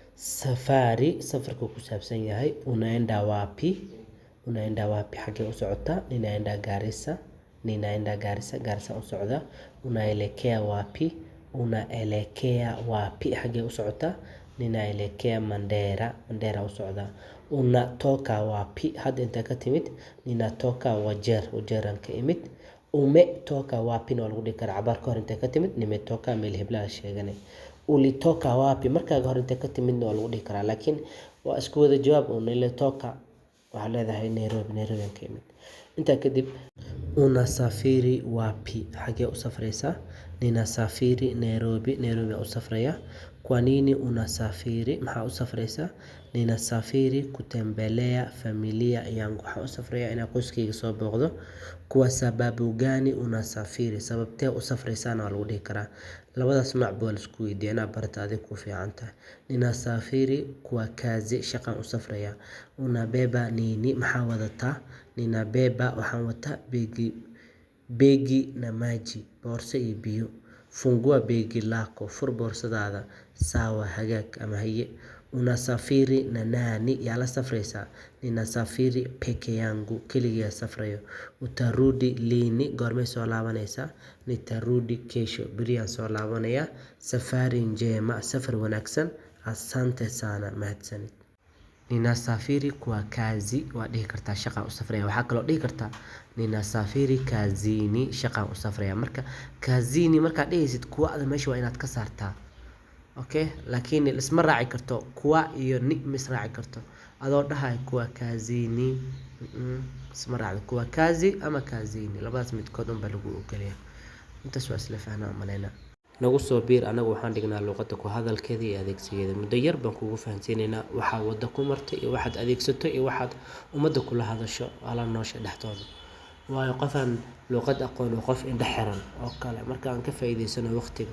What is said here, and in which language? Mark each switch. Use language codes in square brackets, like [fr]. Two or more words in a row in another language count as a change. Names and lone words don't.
[so] Safari safarku ku saabsan yahay. [sw] Unaenda wapi? Unaenda wapi [so] xagee u socotaa? [sw] Ninaenda Garissa. Ninaenda Garissa. Garissa [so] u socda. [sw] Unaelekea wapi? Unaelekea wapi [so] xagee u socotaa? [sw] Ninaelekea Mandera. Mandera [so] u socda. [sw] Unatoka wapi? [so] Hadda inta ka timid. Ninatoka Wajeer. Wajeeran ka imid. [sw] Umetoka wapi [so] na lagu dhihi karaa cabaar ka hor inta ka timid. Nimetoka meel heblaha sheeganay. Ulitoka wapi markaaga hor inta ka timidna waa lagu dhihi karaa, laakiin waa isku wada jawaab oo nilitoka waxaa leedahay Nairobi. Nairobi ka imid. Intaa kadib [sw] unasafiri wapi [so] xagee u safraysaa? Ninasafiri Nairobi. Nairobi u safraya. [sw] Kwa nini unasafiri? [so] Maxaa u safraysaa? [sw] Ninasafiri kutembelea familia yangu. [so] Waxaan u safraya inaan qoyskayga soo booqdo. [sw] Kwa sababu gani unasafiri? [so] Sababtee u safraysaana waa lagu dhihi karaa. Labadaas nooc baa la isku weydiiyaa inaad barata adig ku fiican tahay. [sw] Ninasafiri kwa kazi. [so] Shaqaan u safraya. [sw] Unabeba nini? [so] Maxaa wadataa? [sw] Ninabeba [so] waxaan wataa [sw] begi na maji. [so] Boorso iyo biyo. [sw] Fungua begi lako. [so] Fur boorsadaada. Sawa hagaag ama haye. [sw] Unasafiri na nani? [so] Yaa la safraysaa. [sw] Ninasafiri peke yangu. [so] Keligiyaa safrayo. [sw] Utarudi lini? [so] Goormay soo laabanaysaa. [sw] Nitarudi kesho. [so] Beriyaan soo laabanaya. [sw] Safari njema. [so] Safar wanaagsan. [sw] Asante sana. Mahadsanid. Ninasafiri kwa kazi. [so] Waa dhihi kartaa shaqaan u safraya. Waxaa kaloo dhihi kartaa [sw] ninasafiri kazini. [so] Shaqaan u safraya. Marka kazini markaa dhihaysid kuwa meesha waa inaad ka saartaa. Okay, laakiin isma raaci karto kuwa iyo ni mis raaci karto. Adoo dhahay kuwa kazini. Isma raacdo kuwa kazi ama kazini. Labadaas midkood un baa lagu ogolyahay. Intaas waa isla fahnaa malayna. Nagu soo biir anagu waxaan dhignaa luqadda ku hadalkeeda iyo adeegsigeeda. Muddo yar baan kugu fahansiinaynaa waxaa wadda ku martay iyo waxaad adeegsato iyo waxaad ummadda kula hadasho ala noosha dhexdooda. Waayo qofaan luqad aqoon oo qof indha xiran oo kale marka aan ka faa'iideysano waqtiga.